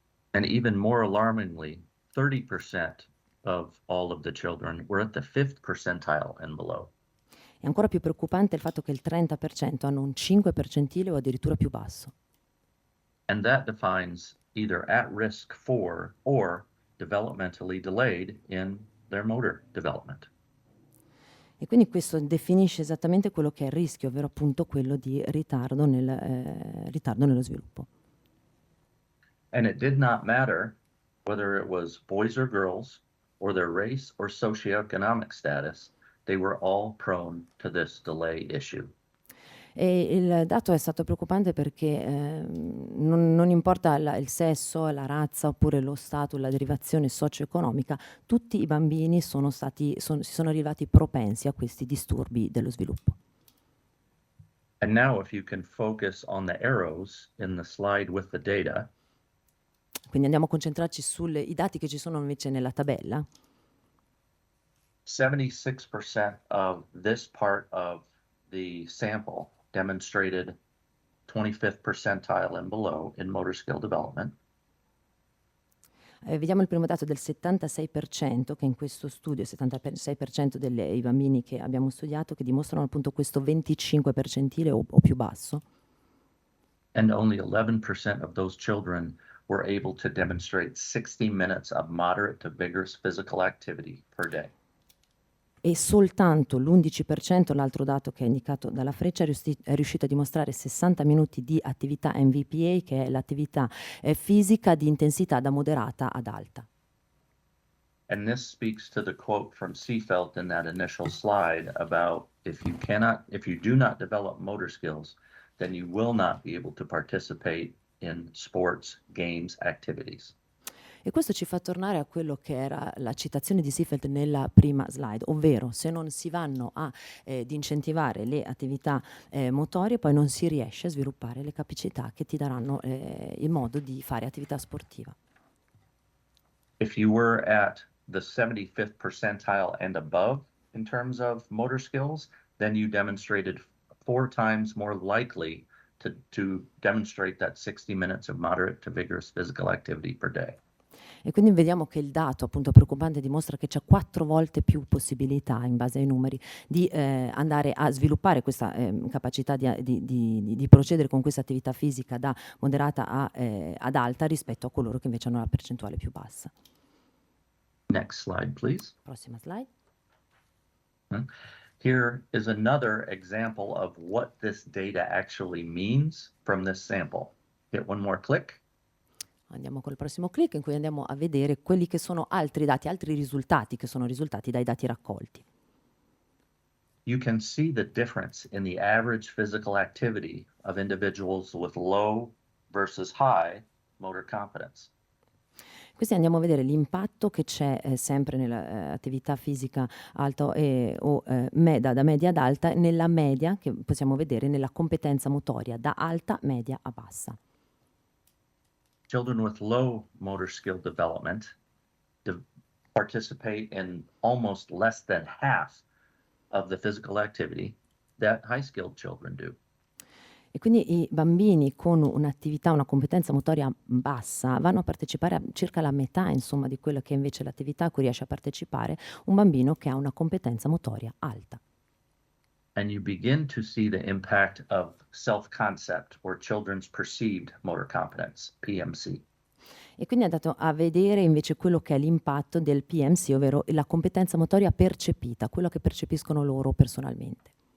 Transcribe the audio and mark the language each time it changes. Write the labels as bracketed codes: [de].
[en] And even more alarmingly, 30% of all of the children were at the 5th percentile and below. [it] È ancora più preoccupante il fatto che il 30% hanno un 5 percentile o addirittura più basso. [en] And that defines either at risk for or developmentally delayed in their motor development. [it] E quindi questo definisce esattamente quello che è il rischio, ovvero appunto quello di ritardo nello sviluppo. [en] And it did not matter whether it was boys or girls or their race or socioeconomic status. They were all prone to this delay issue. [it] E il dato è stato preoccupante perché non importa il sesso, la razza oppure lo stato, la derivazione socio-economica, tutti i bambini si sono rilevati propensi a questi disturbi dello sviluppo. [en] And now if you can focus on the arrows in the slide with the data, [it] Quindi andiamo a concentrarci sui dati che ci sono invece nella tabella. [en] 76% of this part of the sample demonstrated 25th percentile and below in motor skill development. [it] Vediamo il primo dato del 76% che in questo studio, il 76% dei bambini che abbiamo studiato che dimostrano appunto questo 25 percentile o più basso. [en] And only 11% of those children were able to demonstrate 60 minutes of moderate to vigorous physical activity per day. [it] E soltanto l'11%, l'altro dato che è indicato dalla freccia, è riuscito a dimostrare 60 minuti di attività MVPA, che è l'attività fisica di intensità da moderata ad alta. [en] And this speaks to the quote from Seefeld in that initial slide about if you do not develop motor skills, then you will not be able to participate in sports, games, activities. [it] E questo ci fa tornare a quello che era la citazione di Seefeld nella prima slide, ovvero se non si vanno ad incentivare le attività motorie, poi non si riesce a sviluppare le capacità che ti daranno il modo di fare attività sportiva. [en] If you were at the 75th percentile and above in terms of motor skills, then you demonstrated 4 times more likely to demonstrate that 60 minutes of moderate to vigorous physical activity per day. [it] E quindi vediamo che il dato appunto preoccupante dimostra che c'è 4 volte più possibilità, in base ai numeri, di andare a sviluppare questa capacità di procedere con questa attività fisica da moderata ad alta rispetto a coloro che invece hanno la percentuale più bassa. [en] Next slide, please. [it] Prossima slide. [en] Here is another example of what this data actually means from this sample. Hit one more click. [it] Andiamo col prossimo clic in cui andiamo a vedere quelli che sono altri dati, altri risultati che sono risultati dai dati raccolti. [en] You can see the difference in the average physical activity of individuals with low versus high motor competence. [it] Questi andiamo a vedere l'impatto che c'è sempre nell'attività fisica alta o da media ad alta, nella media che possiamo vedere nella competenza motoria da alta, media a bassa. [en] Children with low motor skill development participate in almost less than half of the physical activity that high-skilled children do. [it] E quindi i bambini con un'attività, una competenza motoria bassa vanno a partecipare a circa la metà, insomma, di quella che è invece l'attività a cui riesce a partecipare un bambino che ha una competenza motoria alta. [en] And you begin to see the impact of self-concept or children's perceived motor competence, PMC. [it] E quindi è andato a vedere invece quello che è l'impatto del PMC, ovvero la competenza motoria percepita, quello che percepiscono loro personalmente.